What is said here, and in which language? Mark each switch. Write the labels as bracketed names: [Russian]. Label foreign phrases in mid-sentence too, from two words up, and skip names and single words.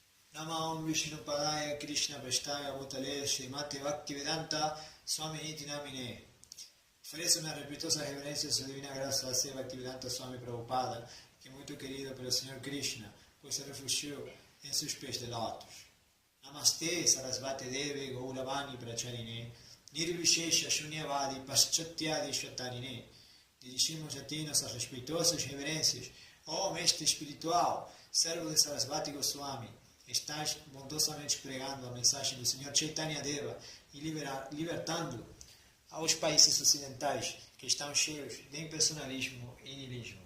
[Sanskrit] Namam Vishnupadaya Krishna Prestaya Bhutale Srimati Bhaktivedanta Swami Niti Namine. [Spanish] Oferece una respetuosa reverencia a su divina gracia a Sri Bhaktivedanta Swami Prabhupada, que es muy querido pelo Señor Krishna, pues se refugió en sus pies de lotos. [Sanskrit] Namaste Sarasvati Devi Gauravani Pracharine, Nirvishesha Shunyavadi Paschatyadi Shatarine. [Portuguese] Dirigimos a ti nossas respeitosas reverências, ó Mestre Espiritual, servo de Sarasvati Goswami. Estás bondosamente pregando a mensagem do Senhor Chaitanya Deva e libertando aos países ocidentais que estão cheios de impersonalismo e niilismo.